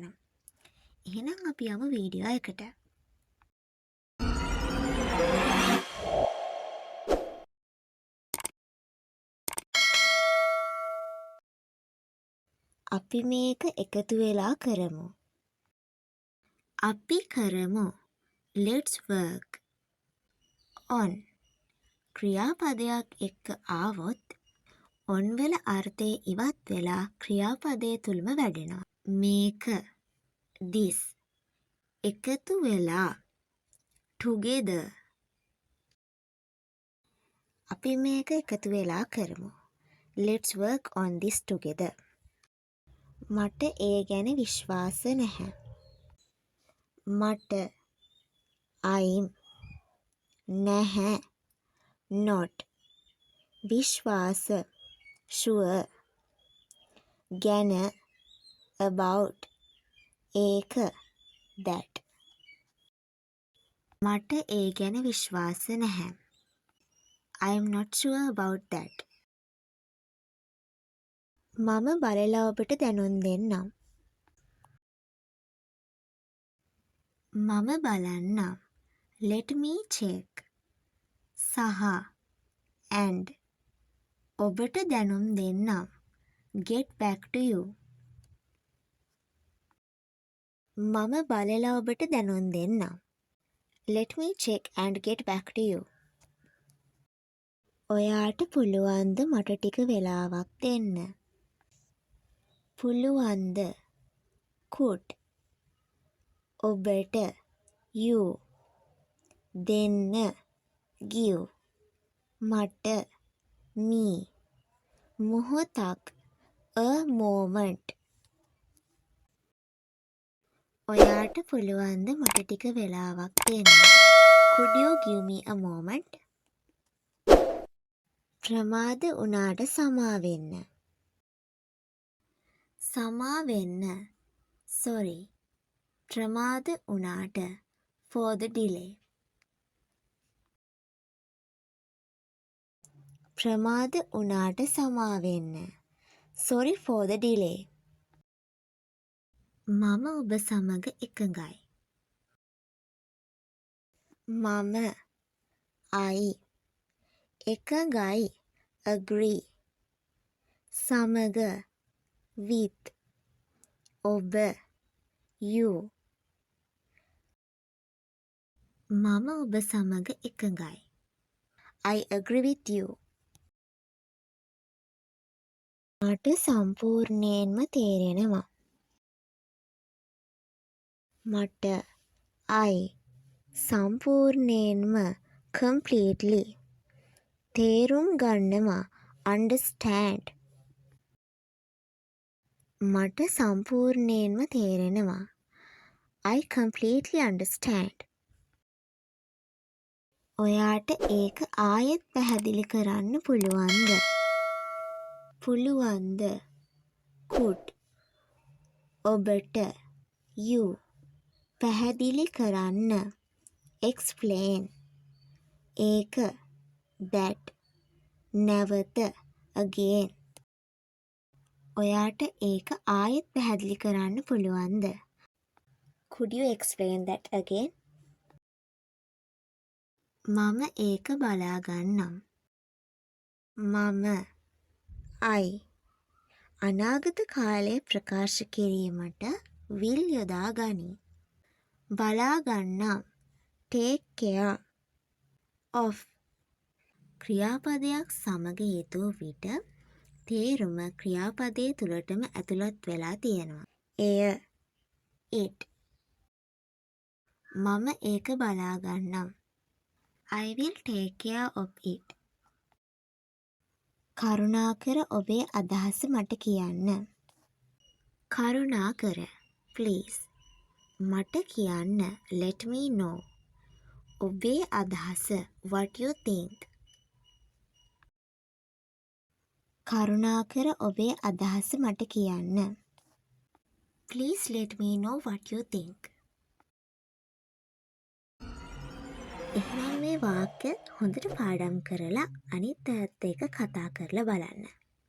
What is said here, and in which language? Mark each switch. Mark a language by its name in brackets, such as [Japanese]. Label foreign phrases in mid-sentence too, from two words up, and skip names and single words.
[Sinhala] එහෙනම් අපි යමු වීඩියෝ එකට. අපි මේක එකතු වෙලා කරමු. අපි කරමු. [English] Let's work on. [Sinhala] ක්‍රියාපදයක් එක්ක ආවොත් on වල අර්ථය ඉවත් වෙලා ක්‍රියාපදයේ තුලම වැඩෙනවා. මේක this එකතු වෙලා together. අපි මේක එකතු වෙලා කරමු. [English] Let's work on this together. [Sinhala] මට ඒ ගැන විශ්වාස නැහැ. මට I'm නැහැ not විශ්වාස sure ගැන about ඒක that මට ඒ ගැන විශ්වාස නැහැ. [English] I'm not sure about that. [Sinhala] මම බලලා ඔබට දැනුම් දෙන්නම්. මම බලන්නම්. [English] Let me check. [Sinhala] සහ and ඔබට දැනුම් දෙන්නම්. [English] Get back to you. [Sinhala] මම බලලා ඔබට දැනුම් දෙන්නම්. [English] Let me check and get back to you. [Sinhala] ඔයාට පුළුවන්ද මට ටික වෙලාවක් දෙන්න? පුළුවන්ද? could. ඔබට you. දෙන්න give. [English] මට me. මොහොතක් a moment. [Sinhala] ඔයාට පුළුවන්ද මට ටික වෙලාවක් දෙන්න? [English] Could you give me a moment? [Sinhala] ප්‍රමාද වුණාට සමා වෙන්න. සමා වෙන්න. sorry. ප්‍රමාද වුණාට [English] for the delay. [Sinhala] ප්‍රමාද වුණාට සමා වෙන්න. [English] sorry for the delay. [Sinhala] මම ඔබ සමග එකඟයි. මම I එකඟයි agree. සමග with. ඔබ you. මම ඔබ සමග එකඟයි. [English] I agree with you. [Sinhala] මට සම්පූර්ණයෙන්ම තේරෙනවා. මට I සම්පූර්ණයෙන්ම completely තේරුම් ගන්නවා understand. මට සම්පූර්ණයෙන්ම තේරෙනවා. [English] I completely understand. [Sinhala] ඔයාට ඒක ආයෙත් පැහැදිලි කරන්න පුළුවන්ද? පුළුවන්ද? could. ඔබට you. පැහැදිලි කරන්න explain. ඒක that. නැවත again. ඔයාට ඒක ආයෙත් පැහැදිලි කරන්න පුළුවන්ද? [English] Could you explain that again? [Sinhala] මම ඒක බලා ගන්නම්. මම I අනාගත කාලය ප්‍රකාශ කිරීමට will යොදා ගනී. බලා ගන්නම්. [English] take care of. [Sinhala] ක්‍රියාපදයක් සමග යෙදූ විට තේරුම ක්‍රියාපදයේ තුලටම ඇතුළත් වෙලා තියෙනවා. එය it. මම ඒක බලා ගන්නම්. [English] I will take care of it. [Sinhala] කරුණාකර ඔබේ අදහස මට කියන්න. කරුණාකර please. මට කියන්න [English] let me know. [Sinhala] ඔබේ අදහස [English] what you think. [Sinhala] කරුණාකර ඔබේ අදහස මට කියන්න. [English] Please let me know what you think. [Sinhala] එහෙනම් මේ වාක්‍ය හොඳට පාඩම් කරලා අනිත් අයත් එක්ක කතා කරලා බලන්න.